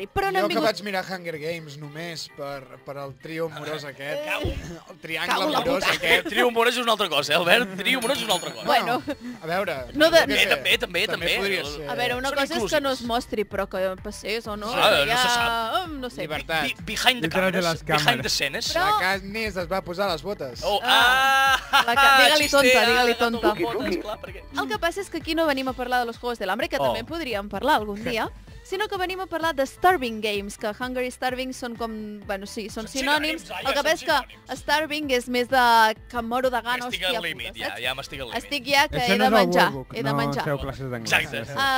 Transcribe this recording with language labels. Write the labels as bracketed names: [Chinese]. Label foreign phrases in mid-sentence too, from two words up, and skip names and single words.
[Catalan] Jo que vaig mirar Hunger Games només per el trio amorós aquest, el triangle amorós aquest. Trio amorós és una altra cosa, Albert? Trio amorós és una altra cosa. Bueno, a veure... També. A veure, una cosa és que no es mostri, però que passés o no. No se sap. No sé. Llibertat. [English] Behind the cameras, behind the scenes. [Catalan] La Katniss es va posar les botes. Digue-li tonta. El que passa és que aquí no venim a parlar de los Juegos del Hambre, que també en podríem parlar algun dia, sinó que venim a parlar de Starving Games, que Hunger i Starving són com... Bueno, sí, són sinònims. El que passa és que Starving és més de que em moro de gana, hòstia puta, saps? Ja m'estic al límit. Estic ja que he de menjar. No feu classes d'anglès. Exacte.